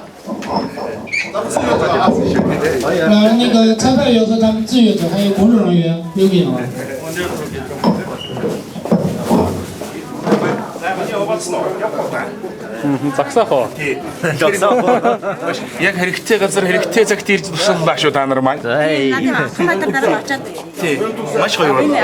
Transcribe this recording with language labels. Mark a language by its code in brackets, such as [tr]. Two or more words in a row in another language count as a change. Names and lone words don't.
[zh] 咱们志愿者啊，那个裁判员和咱们志愿者还有工作人员留给啊。 [mn] Загсаах уу? Загсаах. Яг хэрэгтэй газар хэрэгтэй цагт ирж туслалаа шүү та нар маань. Надад хамаатай дараа очиад. Тий. Маш гоё байна.